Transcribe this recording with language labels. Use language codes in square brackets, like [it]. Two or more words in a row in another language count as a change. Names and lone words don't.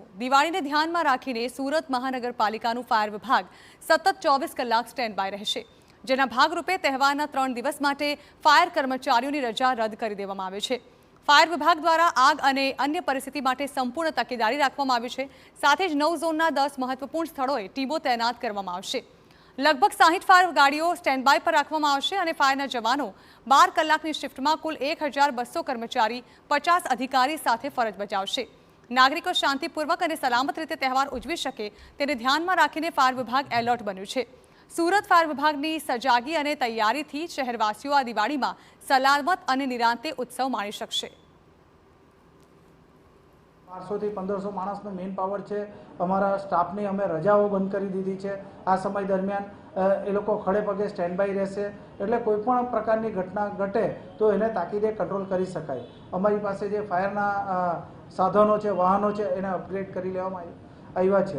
[gu] દિવાળીને ધ્યાનમાં રાખીને સુરત મહાનગરપાલિકાનું ફાયર વિભાગ સતત 24 કલાક [en] stand by [gu] રહેશે, જેના ભાગરૂપે તહેવારના 3 દિવસ માટે ફાયર કર્મચારીઓની રજા રદ કરી દેવામાં આવી છે। ફાયર વિભાગ દ્વારા આગ અને અન્ય પરિસ્થિતિ માટે સંપૂર્ણ તકેદારી રાખવામાં આવી છે। સાથે જ 9 ઝોનના 10 મહત્વપૂર્ણ સ્થળોએ ટીમો તૈનાત કરવામાં આવશે। લગભગ 60 ફાયર ગાડીઓ [en] stand by [gu] પર રખાવામાં આવશે અને ફાયરના જવાનો 12 કલાકની શિફ્ટમાં કુલ 1200 કર્મચારી 50 અધિકારી સાથે ફરજ બજાવશે। નાગરિકો શાંતિપૂર્વક અને સલામત રીતે તહેવાર ઉજવી શકે તેને ધ્યાનમાં રાખીને ફાયર વિભાગ એલર્ટ બન્યું છે। સુરત ફાયર વિભાગની સજાગી અને તૈયારીથી શહેરવાસીઓ આ દિવાળીમાં સલામત અને નિરાંતે ઉત્સવ માણી શકશે। 1200 થી 1500 માણસનો [en] man power [gu] છે। અમારા સ્ટાફની અમે રજાઓ બંધ કરી દીધી છે। આ સમય દરમિયાન એ લોકો ખડે પગે [en] stand by [gu] રહેશે, એટલે કોઈ પણ પ્રકારની ઘટના ઘટે તો એને તાકીદે કંટ્રોલ કરી શકાય। અમારી પાસે જે ફાયરના સાધનો છે, વાહનો છે, એને અપગ્રેડ કરી લેવામાં આવ્યા છે।